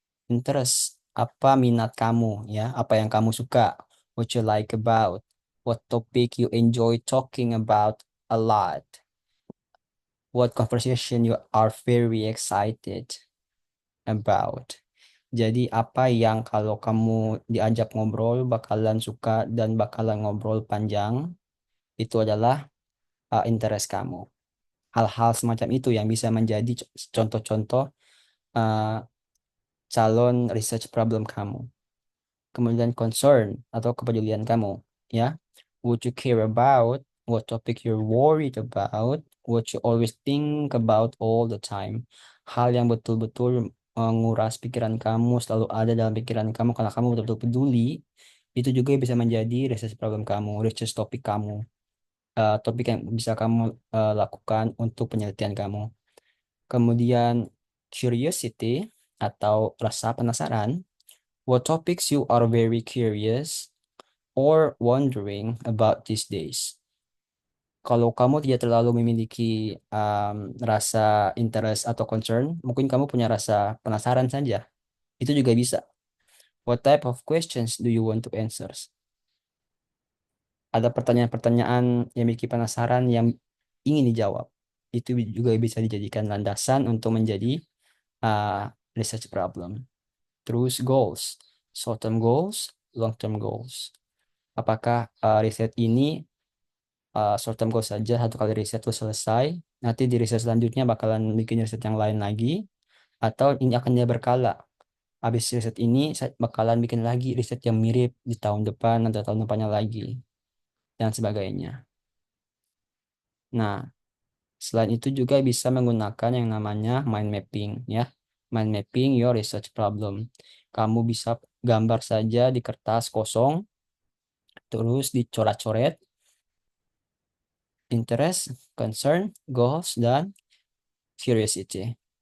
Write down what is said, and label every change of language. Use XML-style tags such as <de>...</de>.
<en>Interest,</en> <id>apa minat kamu ya, apa yang kamu suka,</id> <en>what you like about, what topic you enjoy talking about a lot, what conversation you are very excited about.</en> <id>Jadi apa yang kalau kamu diajak ngobrol bakalan suka dan bakalan ngobrol panjang, itu adalah interest kamu. Hal-hal semacam itu yang bisa menjadi contoh-contoh uh, calon research problem kamu. Kemudian concern atau kepedulian kamu, ya.</id> <en>Would you care about what topic you're worried about, what you always think about all the time.</en> <id>Hal yang betul-betul menguras pikiran kamu, selalu ada dalam pikiran kamu karena kamu betul-betul peduli, itu juga bisa menjadi research problem kamu, research topik kamu, topik yang bisa kamu lakukan untuk penelitian kamu. Kemudian curiosity atau rasa penasaran,</id> <en>what topics you are very curious or wondering about these days.</en> <id>Kalau kamu tidak terlalu memiliki rasa interest atau concern, mungkin kamu punya rasa penasaran saja. Itu juga bisa.</id> <en>What type of questions do you want to answer?</en> <id>Ada pertanyaan-pertanyaan yang memiliki penasaran yang ingin dijawab. Itu juga bisa dijadikan landasan untuk menjadi research problem.</id> <en>Terus goals, short term goals, long term goals.</en> <id>Apakah riset ini short term goal saja, satu kali riset itu selesai, nanti di riset selanjutnya bakalan bikin riset yang lain lagi, atau ini akan dia berkala. Habis riset ini saya bakalan bikin lagi riset yang mirip di tahun depan atau tahun depannya lagi dan sebagainya. Nah, selain itu juga bisa menggunakan yang namanya mind mapping ya.</id> <en>Mind mapping your research problem.</en> <id>Kamu bisa gambar saja di kertas kosong, terus dicoret-coret interest, concern, goals, dan curiosity.</id>